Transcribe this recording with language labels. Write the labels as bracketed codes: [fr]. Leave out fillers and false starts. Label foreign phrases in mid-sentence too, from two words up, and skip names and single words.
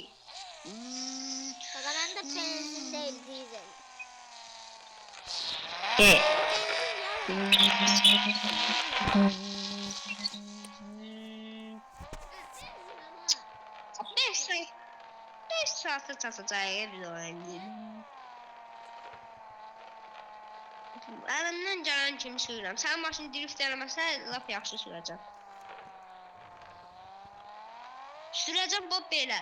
[tr] O zaman da benzin değil dizel. [az] Beş saate çatacaq bir oyun. Əlimdən gələn kimi sürürəm. Sən maşını drift eləməsə, lap yaxşı sürəcəm. Sürəcəm bu belə.